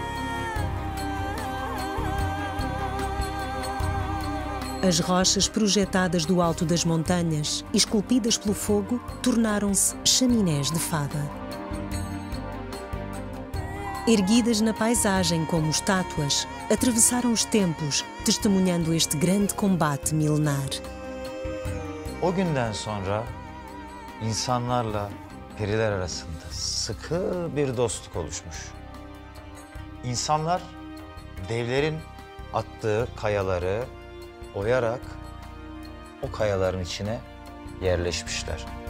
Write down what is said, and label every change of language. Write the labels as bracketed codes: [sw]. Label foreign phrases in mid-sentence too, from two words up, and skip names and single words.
[pt] As rochas projetadas do alto das montanhas, esculpidas pelo fogo, tornaram-se chaminés de fada. Erguidas na paisagem como estátuas, atravessaram os tempos, testemunhando este grande combate milenar. [tr] O günden sonra insanlarla periler arasında sıkı bir dostluk oluşmuş. İnsanlar devlerin attığı kayaları oyarak o kayaların içine yerleşmişler.